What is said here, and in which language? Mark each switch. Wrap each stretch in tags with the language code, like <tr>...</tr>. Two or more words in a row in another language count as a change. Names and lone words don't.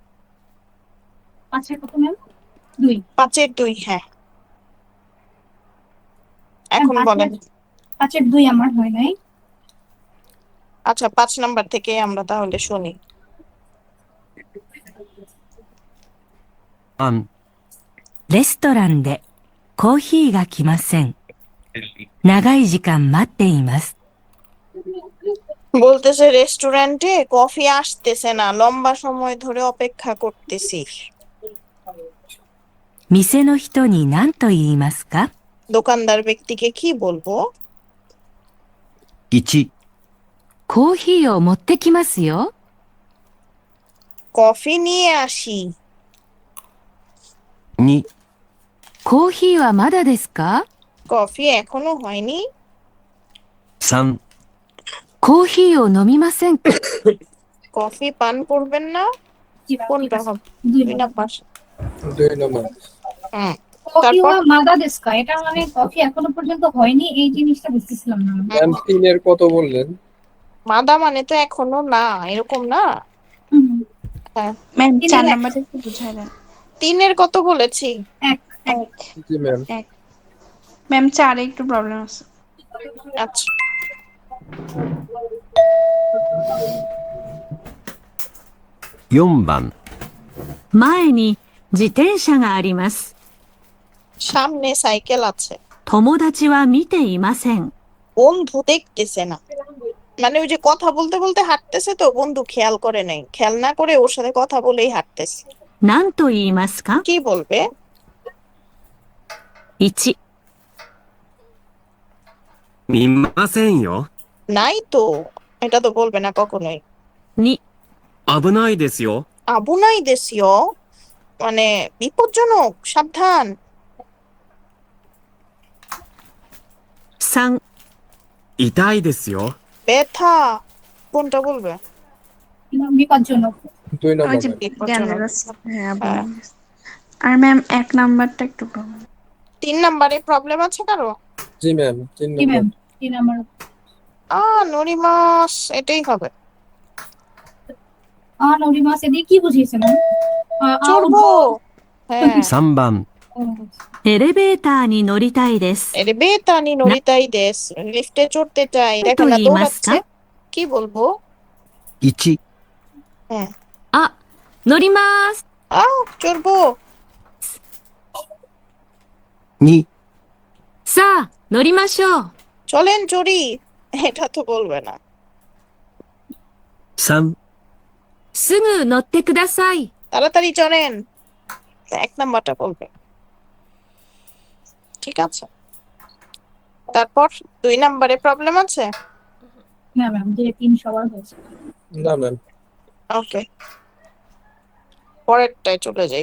<bn>5 কত ম্যাম? 2। 5 এর 2, হ্যাঁ। এখন বলেন। 5 এর 2 আমার হয় নাই। আচ্ছা, 5 নাম্বার থেকে আমরা তাহলে শুনি।</bn> <ja>3、レストランでコーヒーが来ません。長い時間待っています。</ja> <bn>বলতেছে রেস্টুরেন্টে কফি আসতেছে না, লম্বা সময় ধরে অপেক্ষা করতেছি।</bn> <ja>店の人に何と言いますか？</ja> <bn>দোকানদার ব্যক্তিকে কি বলবো?</bn> <ja>1、コーヒーを持ってきますよ。</ja> <bn>কফি নিয়ে আসি।</bn> <ja>2、コーヒーはまだですか？</ja> <bn>কফি এখনো হয়নি।</bn> <ja>3、コーヒーを飲みませんか？</ja> <bn>কফি পান করবেন না? জি ম্যাম, ঠিক কোনটা আছে। হবে? 2 দুই নাম্বার। 2 নম্বর। হুম, কফি তারপর?</bn> <ja>はまだですか,</ja> <bn>এটা মানে কফি এখনো পর্যন্ত হয়নি, এই জিনিসটা বুঝতেছিলাম না। ম্যাম 3 এর কত বললেন? মাদা মানে তো এখনো না, এরকম না? হুম, হ্যাঁ, ম্যাম 3 4 এর 1। নাম্বারটা একটু বুঝাই দেন। 3 এর কত বলেছি? 1। জি ম্যাম। ম্যাম 4 এ একটু প্রবলেম আছে। আচ্ছা,</bn> <ja>4 番、前に自転車があります。</ja> <bn>সামনে সাইকেল আছে।</bn> <ja>友達は見ていません。</ja> <bn>বন্ধু দেখতেছে না, মানে ওই যে কথা বলতে বলতে হাঁটতেছে তো, বন্ধু খেয়াল করে নাই, খেয়াল না করে ওর সাথে কথা বলেই হাঁটতেছে।</bn> <ja>何と言いますか？</ja> <bn>কি বলবে?</bn> <ja>1、見ませんよ。</ja> <bn>নাই তো, এটা তো বলবে না কখনোই।</bn> <ja>2、危ないですよ。危ないです</ja> <bn>মানে বিপজ্জনক, সাবধান।</bn> <ja>3、痛いですよ。</ja> <bn>ব্যথা, কোনটা বলবে? বিপজ্জনক। 2 ওই নম্বর যে ম্যাম। জ্ঞানের আছে। হ্যাঁ বলেন। আর ম্যাম 1 নাম্বারটা একটু প্রবলেম। 3 নাম্বারে প্রবলেম আছে কারো? জি ম্যাম 3 জি নম্বর। ম্যাম, 3 নাম্বার। নরিমাস, এটাই হবে। নরিমাস এদিকে কি বুঝিয়েছে ম্যাম? চড়বো। হ্যাঁ,</bn> <ja>3 番、エレベーターに乗りたいです。ベーターに乗りたいです,</ja> <bn>লিফটে চড়তে চাই। দেখেন না, দৌড়াচ্ছে। কি বলবো? 1、 হ্যাঁ,</bn> <ja>あ、乗ります。</ja> <bn>চড়বো।</bn> <ja>2、さあ、乗りましょう。</ja> <bn>চলেন চড়ি, এটা তো বলবে না।</bn> <ja>3、すぐ乗ってください。</ja> <bn>তাড়াতাড়ি চলেন। তো 1 নাম্বারটা বলবে, ঠিক আছে? তারপর 2 নাম্বারে প্রবলেম আছে? হ্যাঁ ম্যাম, যে 3 সবার হয়েছে। না ম্যাম, ওকে, পরেরটায় চলে যাই।</bn>